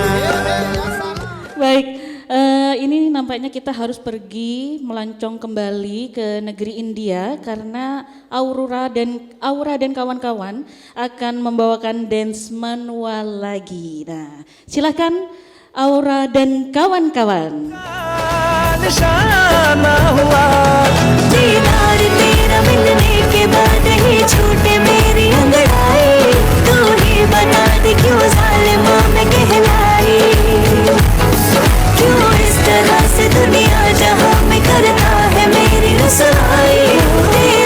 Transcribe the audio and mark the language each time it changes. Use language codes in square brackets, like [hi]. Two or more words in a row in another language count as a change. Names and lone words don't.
[id] Baik, ini nampaknya kita harus pergi melancong kembali ke negeri India karena Aura dan kawan-kawan akan membawakan dance manual lagi. Nah, silakan Aura dan kawan-kawan. [hi] निशाना हुआ दीदार तेरा मिलने के बाद ही छूटे मेरी अंगड़ाई, तू ही बता दे क्यों जालिमा मैं कहलाई, क्यों इस तरह से दुनिया जहां में करता है मेरी रसवाई।